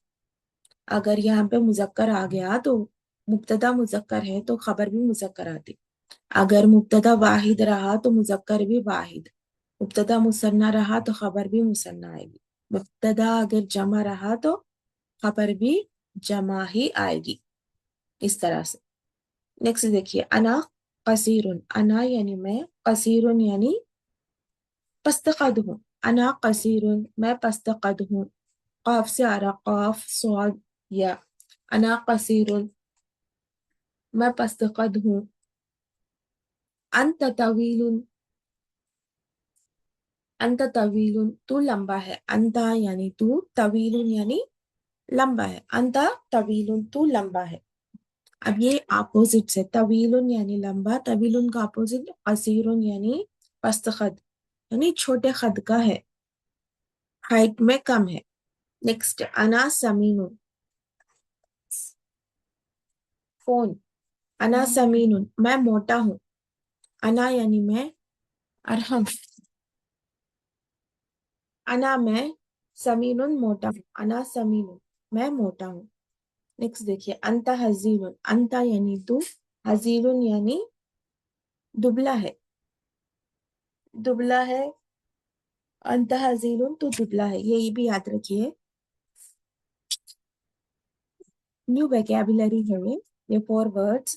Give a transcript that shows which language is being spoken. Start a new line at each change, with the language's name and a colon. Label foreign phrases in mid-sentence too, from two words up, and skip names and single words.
Hindi: अगर यहाँ पे मुजक्कर आ गया तो मुब्तदा मुजक्कर है तो खबर भी मुजक्कर आती. अगर मुब्तदा वाहिद रहा तो मुजक्कर भी वाहिद. मुब्तदा मुसन्ना रहा तो खबर भी मुसन्ना आएगी. मुब्तदा अगर जमा रहा तो खबर भी जमा ही आएगी. इस तरह से. नेक्स्ट देखिए,
Arabic: أنا قصيرٌ,
Hindi: अना यानी मैं, कसीरुन यानी पस्त कद हूँ.
Arabic: أنا قصيرٌ
Hindi: मैं पस्त कद हूँ. काफ से आ रहा, काफ स्वाद या.
Arabic: أنا قصيرٌ
Hindi: मैं पस्त कद हूँ.
Arabic: أنت طويلٌ, أنت طويلٌ
Hindi: तू लंबा है. अंता यानी तू, तवीलुन यानी लंबा है.
Arabic: أنت طويلٌ
Hindi: तू लंबा है. अब ये अपोजिट से, तवीलुन यानी लंबा, तवीलुन का अपोजिट कसीरुन यानी पस्त खद, यानी छोटे खद का है, हाइट में कम है. नेक्स्ट
Arabic: أنا سمينٌ,
Hindi: फोन.
Arabic: أنا سمينٌ
Hindi: मैं मोटा हूँ. अना यानी मैं, अरहम. अना मैं, समीनुन मोटा हूँ.
Arabic: أنا سمينٌ
Hindi: मैं मोटा हूँ. नेक्स्ट देखिए,
Arabic: أنت هزيلٌ,
Hindi: अंता यानी तू, हजीलुन यानी दुबला है, दुबला है,
Arabic: أنت هزيلٌ
Hindi: तू दुबला है, ये भी याद रखिए।
English: new vocabulary
Hindi: है ये 4 वर्ड्स।